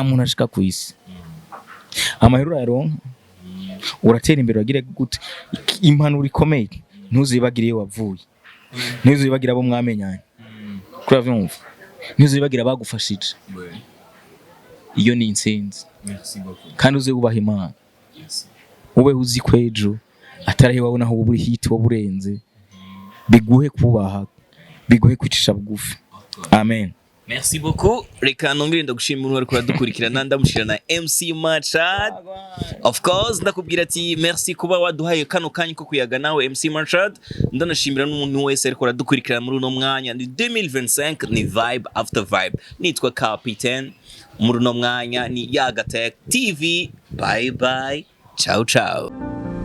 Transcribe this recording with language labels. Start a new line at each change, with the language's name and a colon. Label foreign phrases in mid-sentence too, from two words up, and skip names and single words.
Rundi: muntu ashika kwisi amahero yaronka uratera imbere wagira gute impanuro ikomeye ntuzibagiriye wavuye ntuzibagira abo mwamenyanye kuri avyumva ntuzibagira bagufashije iyo ni insinzi kandi uze ubaha Imana ube uzi kwejo atarahe wabona aho buri hit waburenze biguhe kubaha biguhe kwicisha bugufi amen.
French: Merci beaucoup.
Rundi: Reka nongere ndagushimira uri kuradukurikirana ndamushira na MC Machad.
English: Of course
Rundi: ndakubwira ati merci kuba waduhaye kano kanyi ko kuyaga nawe MC Machad. Ndanashimira n'umuntu wese ariko aradukurikirana muri uno mwanya ni 2025 ni
English: vibe after vibe.
Rundi: Nitwa Captain muri uno mwanya ni Yaga Tech TV.
English: Bye bye.
Italian: Ciao ciao.